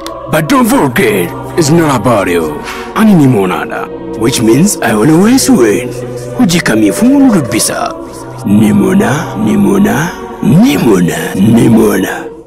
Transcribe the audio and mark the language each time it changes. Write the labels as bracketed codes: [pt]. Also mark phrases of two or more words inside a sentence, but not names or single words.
[en] But don't forget, it's not about you. [om] Ani ni Monada, [en] which means I always win. [om] Hojii kamiifuu nu dubbisa. Ni Mona, ni Mona, ni Mona, ni Mona.